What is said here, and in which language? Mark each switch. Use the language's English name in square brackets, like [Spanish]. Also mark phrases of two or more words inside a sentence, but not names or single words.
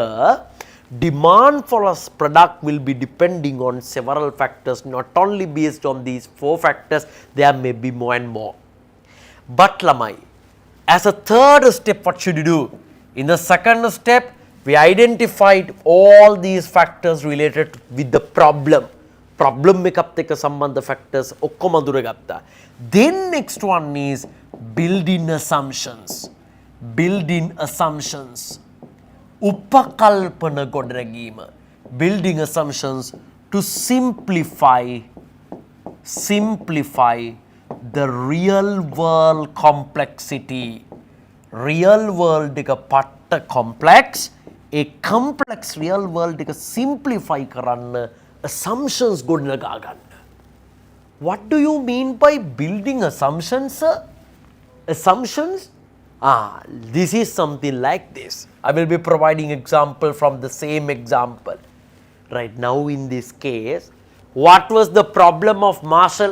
[English] Demand for a product will be depending on several factors, not only based on these 4 factors, there may be more and more. But Lamai, as a third step, what should you do? In the second step, we identified all these factors related with the problem. [Sinhala] Problem එකත් එක්ක සම්බන්ධ factors ඔක්කොම අඳුරගත්තා. [English] Then next one is building assumptions. Building assumptions. [Sinhala] උපකල්පන ගොඩනැගීම. [English] Building assumptions to simplify the real world complexity. Real world [Sinhala] එක පට්ට complex. ඒ [English] complex real world [Sinhala] එක simplify කරන්න assumptions ගොඩනගා ගන්න. [English] What do you mean by building assumptions, sir? Assumptions? This is something like this. I will be providing example from the same example. Right now in this case, what was the problem of Marshall?